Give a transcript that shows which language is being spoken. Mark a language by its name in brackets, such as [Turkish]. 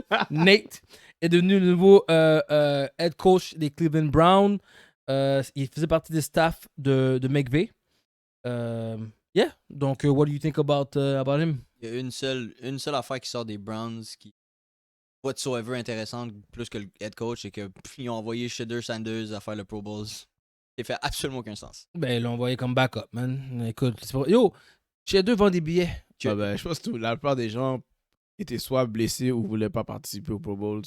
[French] Nate est devenu le nouveau head coach des Cleveland Browns. Il faisait partie des staffs de McVay. [English] Yeah. [French] Donc, [English] what do you think about him? [French] Il y a une seule affaire qui sort des Browns qui whatsoever intéressante plus que le head coach, c'est qu'ils ont envoyé Shedeur Sanders à faire le Pro Bowls. Ça fait absolument aucun sens. Ben, ils l'ont envoyé comme backup, man. Écoute, c'est pas... Yo, Shedeur vend des billets. Ben, je pense que la plupart des gens étaient soit blessés ou voulaient pas participer au Pro Bowl.